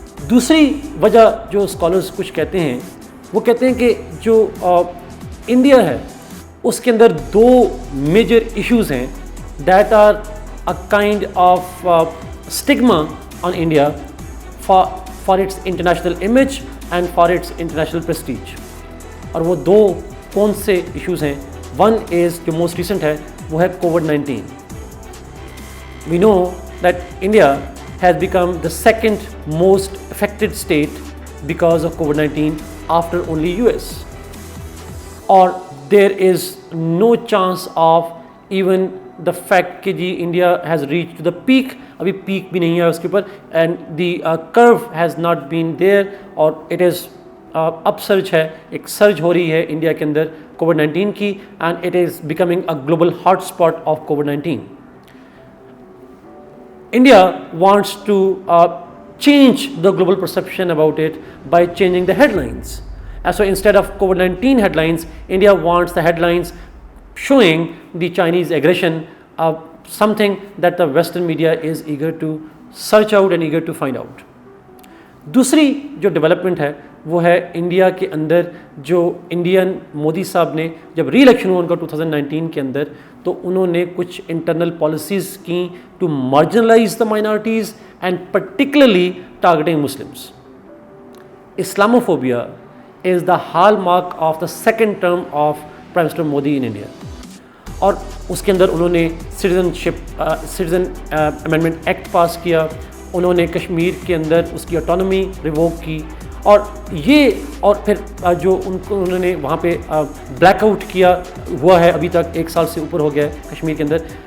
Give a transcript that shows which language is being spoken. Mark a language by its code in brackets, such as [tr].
[ur] دوسری وجہ جو اسکالرز کچھ کہتے ہیں، وہ کہتے ہیں کہ جو انڈیا ہے اس کے اندر دو میجر ایشوز ہیں [en] That are a kind of stigma on India for its international image and for its international prestige. [ur] اور وہ دو کون سے ایشوز ہیں؟ ون از جو موسٹ ریسنٹ ہے وہ ہے COVID-19. [en] We know that India has become the second most affected state because of COVID-19 after only US. Or there is no chance of even the fact کہ جی India has reached to the peak. [ur] ابھی peak بھی نہیں ہے اس کے اوپر, [en] and the curve has not been there, اور it is upsurge ہے, [ur] ایک surge ہو رہی ہے انڈیا کے اندر COVID-19 کی, [en] and it is becoming a global hotspot of COVID-19. India wants to change the global perception about it by changing the headlines. And so instead of COVID-19 headlines, India wants the headlines showing the Chinese aggression, something that the Western media is eager to search out and eager to find out. [ur] دوسری جو development ہے وہ ہے India کے اندر جو Indian Modi صاحب نے جب ری الیکشن ہوا ان کا 2019 کے اندر, تو انہوں نے کچھ انٹرنل پالیسیز کی [en] To marginalize the minorities and particularly targeting Muslims. Islamophobia is the hallmark of the second term of prime minister Modi in India. [ur] اور اس کے اندر انہوں نے سٹیزن امینڈمنٹ ایکٹ پاس کیا, انہوں نے کشمیر کے اندر اس کی آٹونومی ریووک کی, اور یہ اور پھر جو انہوں نے وہاں پہ بلیک آؤٹ کیا ہوا ہے ابھی تک 1 سال سے اوپر ہو گیا ہے کشمیر کے اندر.